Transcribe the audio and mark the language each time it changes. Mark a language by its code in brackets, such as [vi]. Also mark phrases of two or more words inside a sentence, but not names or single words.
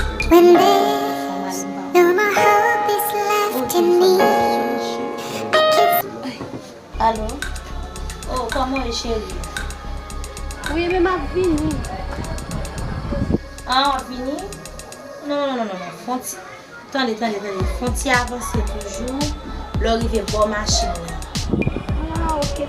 [en] When there's no more hope is left in me, I can Alo? [ht] Oh, kòman e, cheri? Wi, men m ap vini. Ah, m ap vini? Non, non, non, non, non. Fon ti, tande, tande, tande. Fon ti avanse toujou. Lò rive bò machin la. Ah, ok.